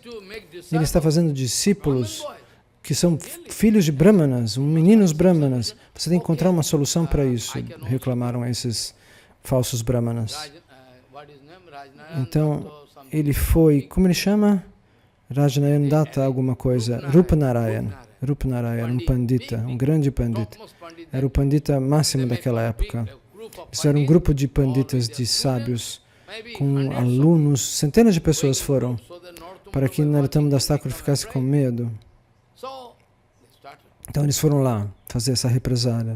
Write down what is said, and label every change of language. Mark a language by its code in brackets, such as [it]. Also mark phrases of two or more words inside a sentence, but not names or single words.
[pt] Ele está fazendo discípulos que são filhos de Brahmanas, meninos Brahmanas. Você tem que encontrar uma solução para isso, reclamaram esses falsos Brahmanas. Então, ele foi, como ele chama? Rajnayan Datta, alguma coisa. Rupa Narayana, um pandita, um grande pandita. Era o pandita máximo daquela época. Eles eram um grupo de panditas, de sábios, com alunos. Centenas de pessoas foram para que Narottam Das Thakur ficasse com medo. Então eles foram lá fazer essa represália.